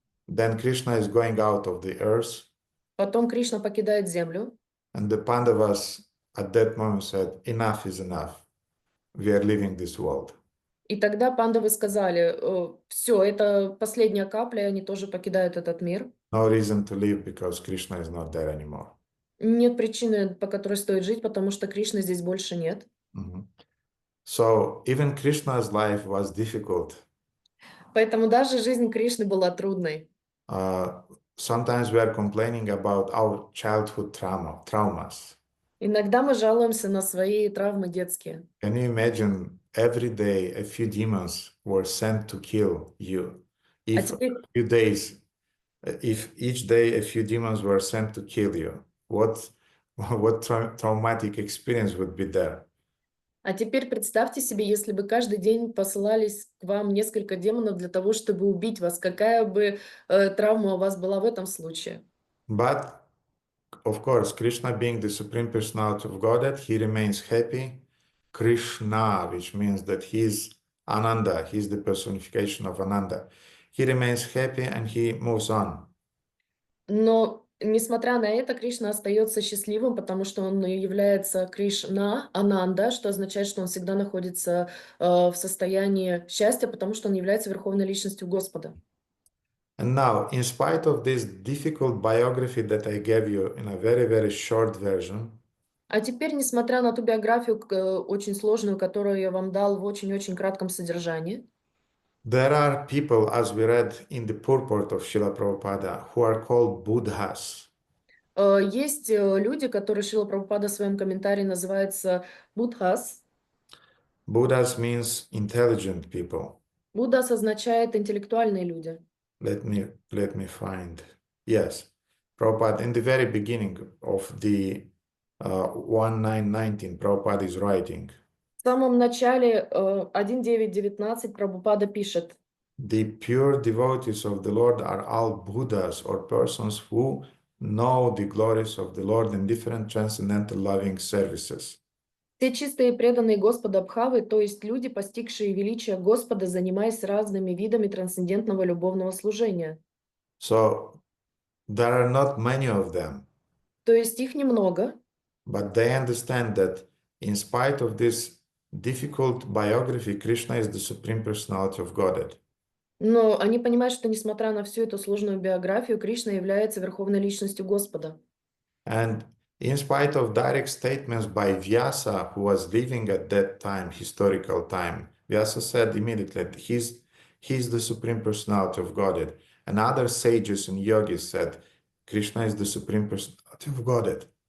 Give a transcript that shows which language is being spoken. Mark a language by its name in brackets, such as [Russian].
[English] Then Krishna is going out of the earth. [Russian] Потом Кришна покидает землю. [English] And the Pandavas at that moment said, enough is enough. We are leaving this world. [Russian] И тогда пандавы сказали, все, это последняя капля, и они тоже покидают этот мир. [English] No reason to live because Krishna is not there anymore. [Russian] Нет причины, по которой стоит жить, потому что Кришны здесь больше нет. Mhm. [English] So even Krishna's life was difficult. [Russian] Поэтому даже жизнь Кришны была трудной. [English] Sometimes we are complaining about our childhood traumas. [Russian] Иногда мы жалуемся на свои травмы детские. [English] Can you imagine every day a few demons were sent to kill you? If each day a few demons were sent to kill you, what traumatic experience would be there? [Russian] А теперь представьте себе, если бы каждый день посылались к вам несколько демонов для того, чтобы убить вас, какая бы травма у вас была в этом случае? [English] But of course, Krishna being the Supreme Personality of Godhead, he remains happy. Krishna, which means that he is Ananda, he is the personification of Ananda. He remains happy and he moves on. [Russian] Но, несмотря на это, Кришна остается счастливым, потому что он является Кришна, Ананда, что означает, что он всегда находится в состоянии счастья, потому что он является верховной личностью Господа. [English] And now, in spite of this difficult biography that I gave you in a very, very short version, [Russian] А теперь, несмотря на ту биографию очень сложную, которую я вам дал в очень-очень кратком содержании, [English] there are people, as we read in the purport of Srila Prabhupada, who are called Buddhas. [Russian] есть люди, которые Шрила Прабхупада в своем комментарии называется Будхас. [English] Buddhas means intelligent people. [Russian] Буддас означает интеллектуальные люди. [English] Let me find. Yes, Prabhupada, in the very beginning of the 1919, Prabhupada is writing. [Russian] В самом начале 1.9.19 Прабхупада пишет: [English] The pure devotees of the Lord are all Buddhas or persons who know the glories of the Lord in different transcendental loving services. [Russian] все чистые и преданные Господа Бхавы, то есть люди, постигшие величие Господа, занимаясь разными видами трансцендентного любовного служения. [English] So there are not many of them, [Russian] То есть их немного, [English] but they understand that in spite of this difficult biography, Krishna is the Supreme Personality of Godhead. [Russian] но они понимают, что несмотря на всю эту сложную биографию, Кришна является верховной личностью Господа. [English] And in spite of direct statements by Vyasa, who was living at that time, historical time, Vyasa said immediately that he's the Supreme Personality of Godhead. And other sages and yogis said, Krishna is the Supreme Personality of Godhead.